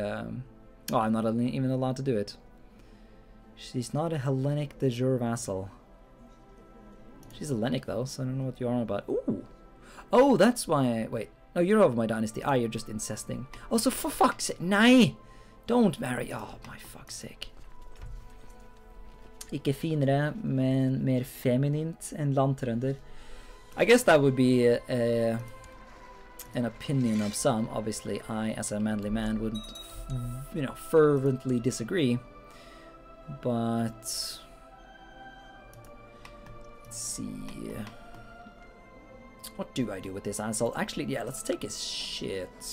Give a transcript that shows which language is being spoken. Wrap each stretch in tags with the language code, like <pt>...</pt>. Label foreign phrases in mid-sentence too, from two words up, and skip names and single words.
<en>Oh, I'm not even allowed to do it. She's not a Hellenic de jure vassal. She's Hellenic though, so I don't know what you're on about. Ooh, oh, that's why. Wait, no, you're over my dynasty. Ah, you're just incesting. Oh, so for fuck's sake, nei, don't marry. Oh, my fuck's sake.</en> <no>Ikke finere, men mer feminint enn landtrønder.</no> <en>I guess that would be an opinion of some. Obviously, I, as a manly man, would, you know, fervently disagree. But let's see. What do I do with this asshole? Actually, yeah, let's take his shit.</en>